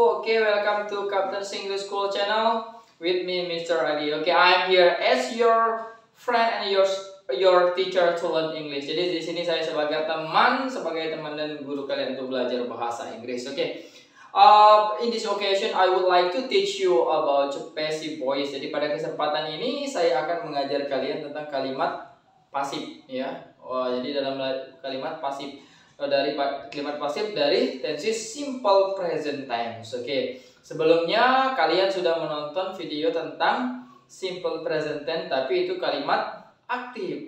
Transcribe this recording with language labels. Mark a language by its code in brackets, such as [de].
[en] Okay, welcome to Captain's English School channel with me, Mr. Adi. Okay, I'm here as your friend and your teacher to learn English. [id] Jadi di sini saya sebagai teman dan guru kalian untuk belajar bahasa Inggris. [en] Okay. In this occasion, I would like to teach you about passive voice. [id] Jadi pada kesempatan ini saya akan mengajar kalian tentang kalimat pasif, ya. Jadi dalam kalimat pasif dari kalimat pasif dari tense simple present tense. Oke. Sebelumnya kalian sudah menonton video tentang simple present tense, tapi itu kalimat aktif.